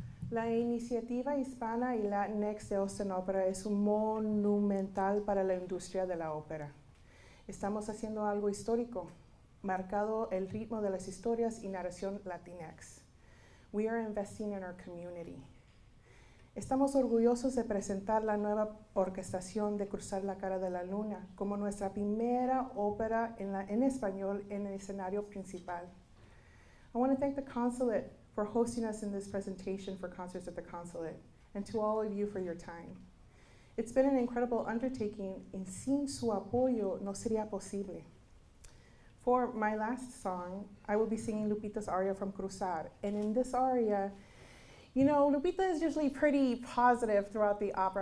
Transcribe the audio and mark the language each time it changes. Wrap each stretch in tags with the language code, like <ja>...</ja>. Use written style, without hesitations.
<es>La iniciativa hispana y Latinx de Austin Opera es un monumental para la industria de la ópera. Estamos haciendo algo histórico, marcado el ritmo de las historias y narración Latinx.</es> <en>We are investing in our community.</en> <es>Estamos orgullosos de presentar la nueva orquestación de Cruzar la Cara de la Luna como nuestra primera ópera en español en el escenario principal.</es> <en>I want to thank the Consulate for hosting us in this presentation for Concerts at the Consulate, and to all of you for your time. It's been an incredible undertaking, and</en> <es>sin su apoyo no sería posible.</es> <en>For my last song, I will be singing Lupita's aria from Cruzar, and in this aria, you know, Lupita is usually pretty positive throughout the opera.</en>